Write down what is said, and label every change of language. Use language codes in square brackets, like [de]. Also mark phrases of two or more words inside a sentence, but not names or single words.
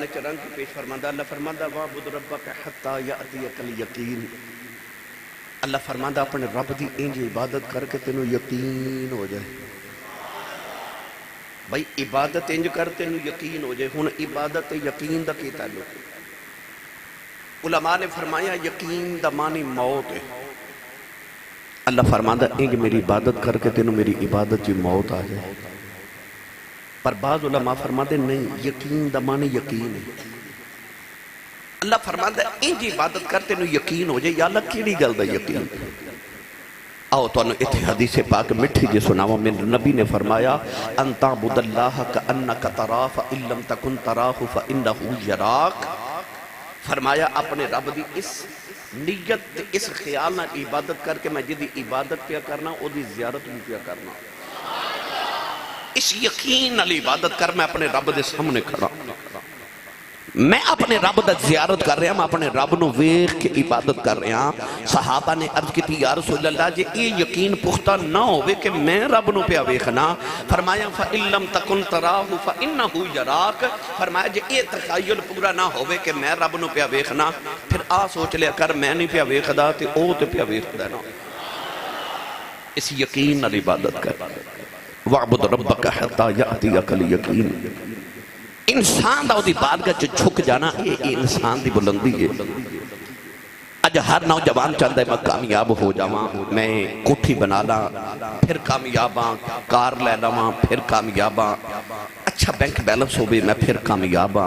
[pa] کے رنگ کی پیش فرماندہ اللہ فرماندہ [ar] وَاعْبُدْ رَبَّكَ حَتَّى يَأْتِيَكَ الْيَقِينُ [pa] اللہ فرماندہ اپنے رب دی انج عبادت کر کے تینوں یقین ہو جائے بھائی عبادت انج کر تینوں یقین ہو جائے ہن عبادت یقین دا کی تعلق ہے علماء نے فرمایا یقین دا معنی موت ہے اللہ فرماندہ انج میری عبادت کر کے تینوں میری عبادت جی موت آ جائے پر بعض علماء فرماتے نہیں یقین دا معنی یقین ہے اللہ فرماندہ انج عبادت کر تینوں یقین ہو جائے یا اللہ کیڑی گل دا یقین آؤ تو اتنے حدیث پاک مٹھی جی سناوا میرے نبی نے فرمایا [ar] ان تعبد اللہ کأنک تراہ فإن لم تکن تراہ فإنہ یراک. [pa] فرمایا اپنے رب دی اس نیت اس خیال نہ عبادت کر کے میں جدی عبادت پیا کرنا او دی زیارت بھی پیا کرنا. اس یقین نال عبادت کر میں اپنے رب دے سامنے کھڑا میں اپنے رب دا زیارت کر رہا میں اپنے رب نو ویکھ کے عبادت کر رہا. صحابہ نے عرض کی تھی یا رسول اللہ جی یہ یقین پختہ نہ ہوئے کہ میں رب نو پیا ویکھنا. [ar] فرمایا فَإِن لَمْ تَكُنْ تَرَاهُ فَإِنَّهُ يَرَاكَ. [pa] فرمایا جی یہ تخیل پورا نہ ہوئے کہ میں رب نو پیا ویکھنا پھر سوچ لیا کر میں نہیں پیا ویکھدا تے او تے پیا ویکھدا نا. اس یقین نال عبادت کر. [ar] وَعْبُدْ رَبَّكَ حَتَّى يَأْتِيَكَ الْيَقِينُ. [pa] انسان دا دی بارگاہ چھک جانا یہ انسان دی بلندی ہے. اج ہر نوجوان چاہتا ہے میں کامیاب ہو جاواں میں کوٹھی بنا لا پھر کامیاباں کار لے لواں پھر کامیاباں اچھا [en] bank balance [pa] ہوئے میں پھر کامیاباں.